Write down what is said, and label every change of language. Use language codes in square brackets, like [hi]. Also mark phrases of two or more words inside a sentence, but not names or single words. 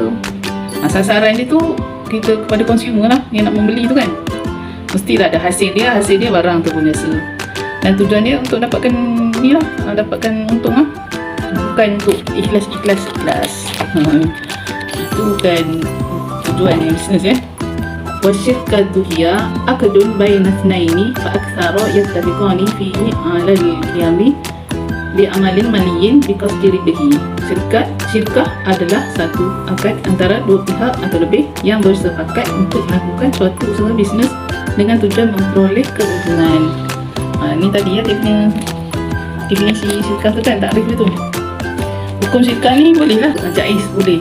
[ms] Sasaran dia tu kita kepada konsumer lah, yang nak membeli tu kan. Mestilah ada hasil dia barang tu pun jasa. Dan tujuan dia untuk dapatkan ni lah, dapatkan untung lah, bukan untuk ikhlas. Itu bukan tujuan bisnes [ar] والشركة هي عقد بين اثنين فأكثر يتفقان فيه على القيام بعمل مالي بقصده. [ms] Syirkah adalah satu akad antara dua pihak atau lebih yang bersepakat untuk melakukan suatu usaha bisnes dengan tujuan memperoleh keuntungan. Ni tadi ya definisi syirkah tu kan, takrif dia tu. Hukum syirkah ni boleh lah, jaiz, boleh.